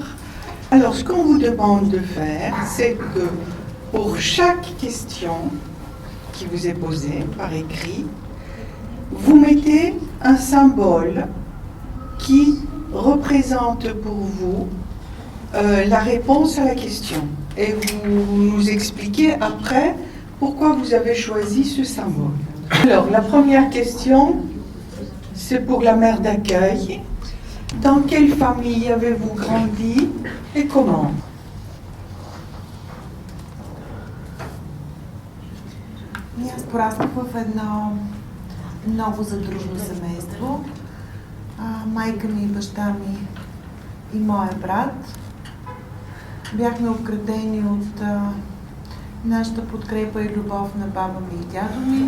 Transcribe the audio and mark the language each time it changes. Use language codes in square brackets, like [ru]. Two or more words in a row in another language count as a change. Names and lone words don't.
[fr] Alors, ce qu'on vous demande de faire, c'est que pour chaque question qui vous est posée par écrit, vous mettez un symbole qui représente pour vous la réponse à la question. Et vous nous expliquez après pourquoi vous avez choisi ce symbole. Alors, la première question, c'est pour la mère d'accueil. Dans quelle famille avez-vous grandi et comment? [bg] Аз пораснах в едно много задружно семейство. Майка ми, баща ми и моя брат. Бяхме обградени от нашата подкрепа и любов на баба ми и дядо ми.